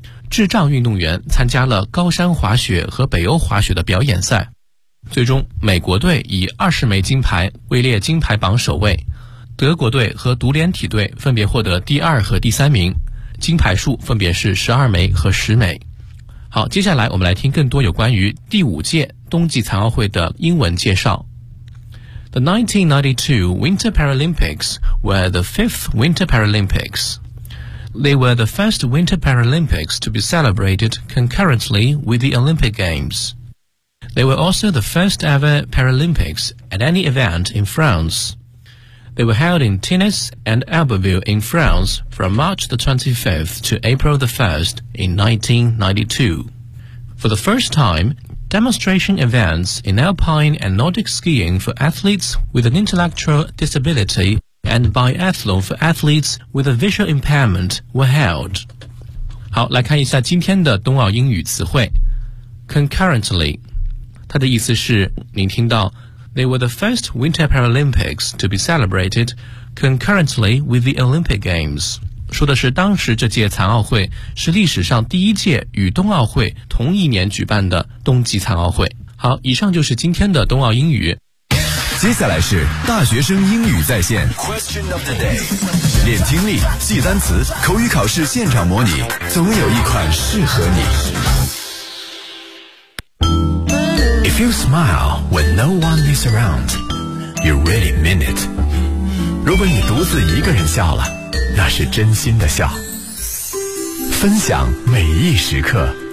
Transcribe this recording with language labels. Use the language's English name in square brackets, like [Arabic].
[Chinese] 智障运动员参加了高山滑雪和北欧滑雪的表演赛，最终美国队以20枚金牌位列金牌榜首位，德国队和独联体队分别获得第二和第三名，金牌数分别是12枚和10枚。好，接下来我们来听更多有关于第五届冬季残奥会的英文介绍。 [English] The 1992 Winter Paralympics were the fifth Winter Paralympics. They were the first Winter Paralympics to be celebrated concurrently with the Olympic Games. They were also the first ever Paralympics at any event in France. They were held in Tennis and Albertville in France from March the 25th to April the 1st in 1992. For the first time, demonstration events in alpine and Nordic skiing for athletes with an intellectual disability and biathlon for athletes with a visual impairment were held. [Chinese] 好，来看一下今天的冬奥英语词汇。 Concurrently, 它的意思是，您听到 [English] they were the first Winter Paralympics to be celebrated concurrently with the Olympic Games. [Chinese] 说的是当时这届残奥会是历史上第一届与冬奥会同一年举办的冬季残奥会。好，以上就是今天的冬奥英语。接下来是大学生英语在线 [English] Question of the day， [Chinese] 练听力，记单词，口语考试现场模拟，总有一款适合你。 [English] If you smile when no one is around, you really mean it. [Chinese] 如果你独自一个人笑了，那是真心的笑，分享每一时刻。